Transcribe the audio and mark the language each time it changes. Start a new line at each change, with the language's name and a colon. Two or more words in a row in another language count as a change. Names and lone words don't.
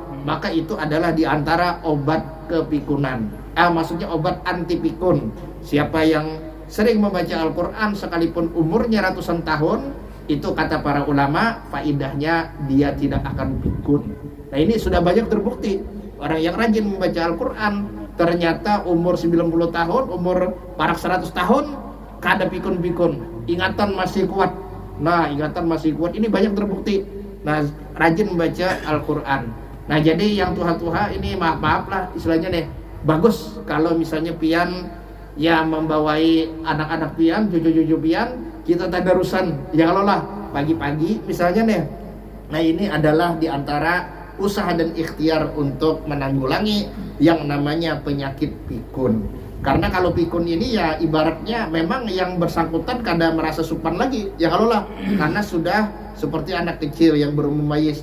Indonesian: Maka itu adalah diantara obat kepikunan. Maksudnya obat anti pikun. Siapa yang sering membaca Al-Quran sekalipun umurnya ratusan tahun, itu kata para ulama, faidahnya dia tidak akan pikun. Nah, ini sudah banyak terbukti. Orang yang rajin membaca Al-Quran ternyata umur 90 tahun, umur parak 100 tahun kada pikun-pikun, ingatan masih kuat. Nah, ingatan masih kuat, ini banyak terbukti. Nah, rajin membaca Al-Quran.
Banjar: Nah, jadi yang tuha-tuha ini maaf lah istilahnya nih, bagus kalau misalnya pian ya membawai anak-anak pian, cucu-cucu pian, kita tadarusan,
Indonesian: ya kalau lah pagi-pagi misalnya nih. Nah, ini adalah diantara usaha dan ikhtiar untuk menanggulangi yang namanya penyakit pikun. Karena kalau pikun ini ya ibaratnya memang yang bersangkutan kada merasa supan lagi, ya kalau lah, karena sudah seperti anak kecil yang baru memayis.